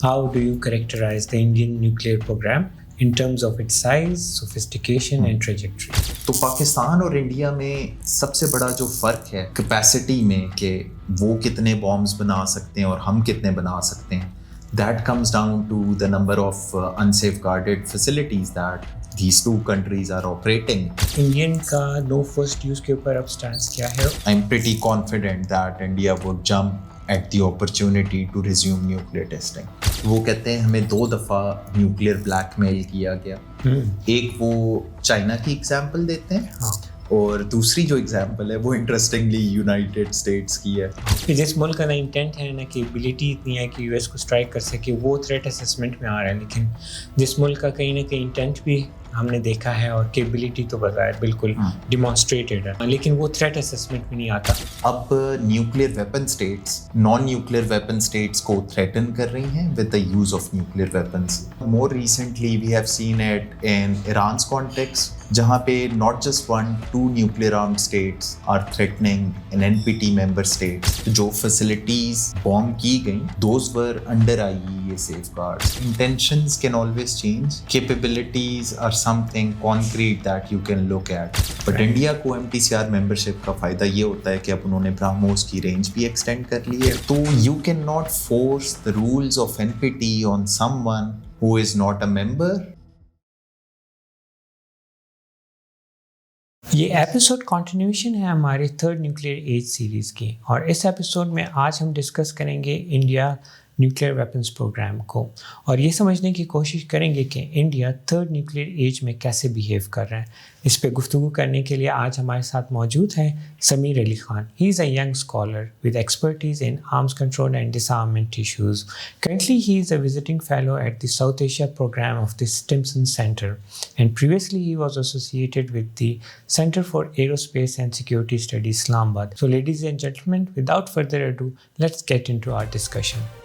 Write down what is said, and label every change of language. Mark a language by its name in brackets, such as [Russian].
[English] How do you characterize the Indian nuclear program in terms of its size, sophistication and trajectory? [Urdu] تو پاکستان اور India میں سب سے بڑا جو فرق ہے کیپیسٹی میں کہ وہ کتنے بامبس بنا سکتے ہیں اور ہم کتنے بنا سکتے ہیں. [English] That comes down to the number of unsafeguarded facilities that these two countries are operating. [Urdu] Indian کا no first use کے اوپر اب سٹانس کیا ہے؟ [English] I'm pretty confident that India would jump at the opportunity to resume nuclear testing. [Urdu] وہ کہتے ہیں ہمیں 2 دفعہ نیوکلیئر بلیک میل کیا گیا. ایک وہ چائنا کی ایگزامپل دیتے ہیں اور دوسری جو ایگزامپل ہے وہ انٹرسٹنگلی یونائٹیڈ اسٹیٹس کی ہے. کہ جس ملک کا نا انٹینٹ ہے نا کہ ایبلٹی اتنی ہے کہ یو ایس کو اسٹرائک کر سکے وہ تھریٹ اسیسمنٹ میں آ رہا ہے، لیکن جس ملک کا کہیں نہ کہیں انٹینٹ بھی ہم نے دیکھا ہے اور کیبلٹی تو بظاہر بالکل ڈیمانسٹریٹڈ ہے لیکن وہ تھریٹ اسیسمنٹ میں نہیں آتا. اب nuclear weapon states naan nuclear weapon states کو تھریٹن کر رہی ہیں [English] With the use of nuclear weapons. More recently we have seen it in Iran's context [Urdu] جہاں پہ [English] not just 1-2 nuclear armed states are threatening an NPT member states. جو facilities bomb [Urdu] کی گئیں [English] those were under IAEA safeguards. Intentions can always change. Capabilities are something concrete that you can look at. [Urdu] But India کو MTCR membership کا فائدہ یہ ہوتا ہے کہ اب انہوں نے برہموس کی رینج بھی ایکسٹینڈ کر لی ہے. [English] تو you cannot force the rules of NPT on someone who is not a member. [Urdu] یہ ایپیسوڈ کنٹینیوشن ہے ہماری 3rd نیوکلیئر ایج سیریز کی، اور اس ایپیسوڈ میں آج ہم ڈسکس کریں گے انڈیا نیوکلیئر ویپنس پروگرام کو اور یہ سمجھنے کی کوشش کریں گے کہ انڈیا 3rd نیوکلیئر ایج میں کیسے بیہیو کر رہا ہے. اس پہ گفتگو کرنے کے لیے آج ہمارے ساتھ موجود ہیں سمیر علی خان. [English] He is a young scholar with expertise in arms control and disarmament issues. Currently he is a visiting fellow at the South Asia programme of the Stimson Center and previously he was associated with the Center for Aerospace and Security Studies, Islamabad. So ladies and gentlemen, without further ado, let's get into our discussion.